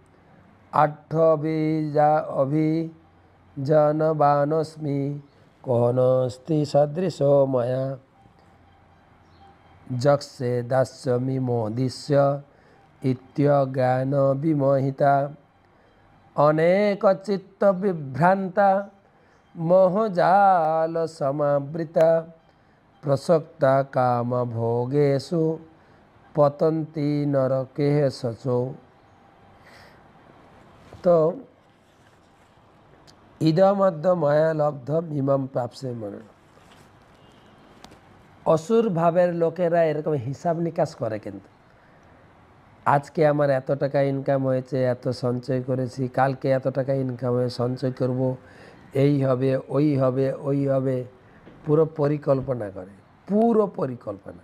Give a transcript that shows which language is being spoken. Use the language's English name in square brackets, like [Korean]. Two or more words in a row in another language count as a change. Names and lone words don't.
[Sanskrit] অভিজানবানস্মি কোনস্তি সদৃশো ময়া যক্ষে দাস্যমি মোদিষ্য ইত্যজ্ঞান বিমোহিতা অনেক চিত্ত বিভ্রান্তা মোহজাল সমাবৃতা প্রসক্তা কাম ভোগেষু পতন্তি নরকে সচো। তো ইদমদ্য মায়া লব্ধম ইমাম প্রাপ্সে মন। [Bangla] অসুর ভাবের লোকেরা এরকম হিসাব নিকাশ করে, কিন্তু আজকে আমার এত টাকা ইনকাম হয়েছে, এত সঞ্চয় করেছি, কালকে এত টাকা ইনকাম হয়ে সঞ্চয় করব, এই হবে ওই হবে ওই হবে, পুরো পরিকল্পনা করে, পুরো পরিকল্পনা।